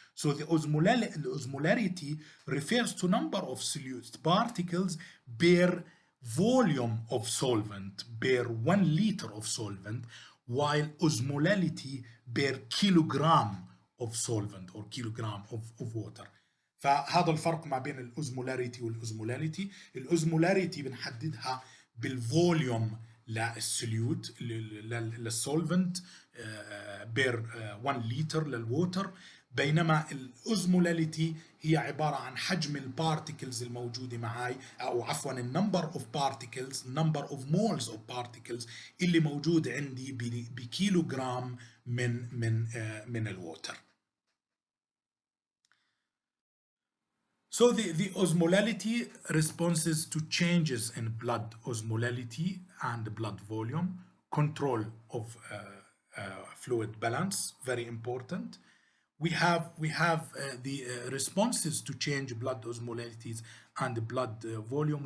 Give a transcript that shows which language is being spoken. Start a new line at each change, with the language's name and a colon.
English: So the osmolarity refers to number of solute particles per volume of solvent, per 1 liter of solvent, while osmolality per kilogram of solvent or kilogram of water.
Arabic: فهذا الفرق ما بين الاوزمولاريتي والاوزمولاليتي. الاوزمولاريتي بنحددها بالفوليوم للسوليوت للسولفنت بير 1 لتر للووتر، بينما الاوزمولاليتي هي عباره عن حجم البارتيكلز الموجوده معي، او عفوا
English: النمبر of particles, number of moles of particles
Arabic: اللي موجود عندي بكيلوغرام من الووتر.
English: So the osmolality responses to changes in blood osmolality and blood volume, control of fluid balance, very important. We have the responses to change blood osmolalities and blood volume.